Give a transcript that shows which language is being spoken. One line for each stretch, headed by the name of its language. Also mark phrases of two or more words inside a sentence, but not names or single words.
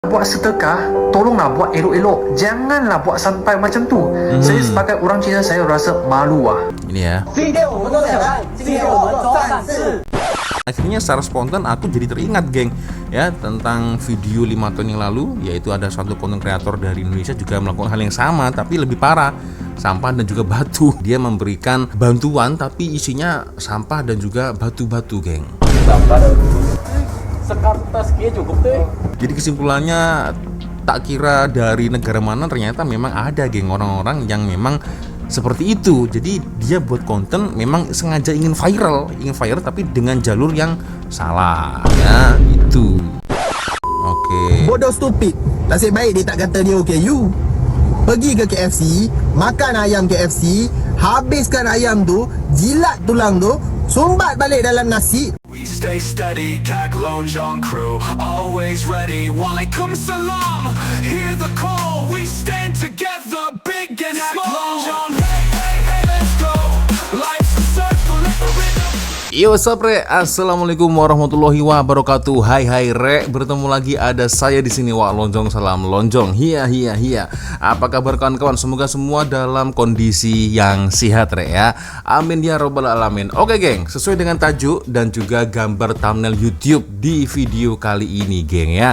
Malay: Buat sedekah, tolonglah buat elok-elok. Janganlah buat sampai macam tu. Saya sebagai orang Cina, saya rasa malu ah.
Indonesian: Ini ya. Akhirnya secara spontan aku jadi teringat, geng, ya, tentang video 5 tahun yang lalu, yaitu ada satu konten kreator dari Indonesia juga melakukan hal yang sama tapi lebih parah, sampah dan juga batu. Dia memberikan bantuan tapi isinya sampah dan juga batu-batu, geng. Sekartas kia cukup deh. Jadi kesimpulannya, tak kira dari negara mana ternyata memang ada, geng, orang-orang yang memang seperti itu. Jadi dia buat konten memang sengaja ingin viral tapi dengan jalur yang salah, ya, itu. Oke.
Malay: Bodoh stupid. Nasib baik dia tak kata dia OKU. Pergi ke KFC, makan ayam KFC, habiskan ayam tu, jilat tulang tu, sumbat balik dalam nasi.
English: We stay steady, tag Lonjong crew, always ready. Waalaikumsalam, hear the call. We stand together, big and small. Lonjong, hey, hey, hey, let's go. Life's a circle, let the rhythm. Yo, what's up, Re?
Arabic: السلام عليكم ورحمة الله وبركاته.
Indonesian: Hai Re, bertemu lagi ada saya di sini, Wak Lonjong, salam Lonjong. Hiya. Apa kabar kawan-kawan? Semoga semua dalam kondisi yang sehat, Re, ya.
Arabic: آمين يا رب العالمين.
Indonesian: Oke, geng, sesuai dengan tajuk dan juga gambar thumbnail YouTube di video kali ini, geng, ya.